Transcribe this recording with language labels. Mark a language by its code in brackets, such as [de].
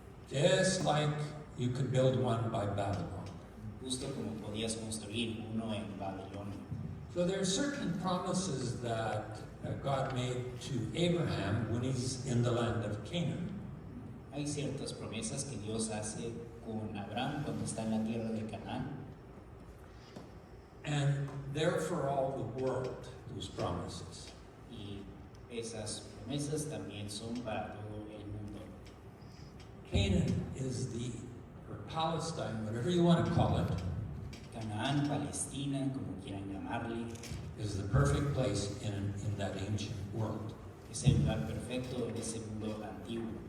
[en] just like you could build one by Babylon. [es] justo como podías construir uno en Babilonia. [en] So there are certain promises that God made to Abraham when he's in the land of Canaan. [es] Hay ciertas promesas que Dios hace con Abraham cuando está en la tierra de Canaán [en] And they're for all the world, those promises. [es] y esas promesas también son para todo el mundo. [en] Canaan is or Palestine, whatever you want to call it, [es] Canaán, Palestina, como quieran llamarle, [en] is the perfect place in that ancient world. [es] es el lugar perfecto en ese mundo antiguo,